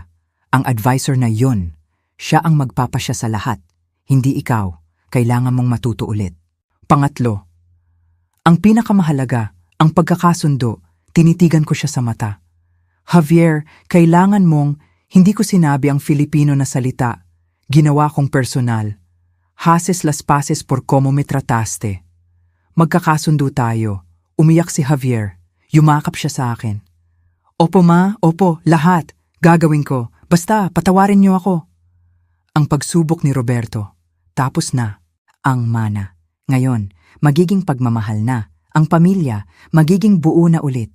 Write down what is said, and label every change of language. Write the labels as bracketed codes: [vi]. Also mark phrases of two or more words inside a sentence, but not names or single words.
[tl] Ang advisor na yon, siya ang magpapasya sa lahat. Hindi ikaw. Kailangan mong matuto ulit. Pangatlo, ang pinakamahalaga, ang pagkakasundo, tinitigan ko siya sa mata. Javier, kailangan mong, hindi ko sinabi ang Filipino na salita. Ginawa kong personal. [es] Haces las paces por como me trataste. [tl] Magkakasundo tayo. Umiyak si Javier. Yumakap siya sa akin. Opo ma, opo, lahat. Gagawin ko. Basta, patawarin niyo ako. Ang pagsubok ni Roberto. Tapos na. Ang mana. Ngayon, magiging pagmamahal na. Ang pamilya, magiging buo na ulit.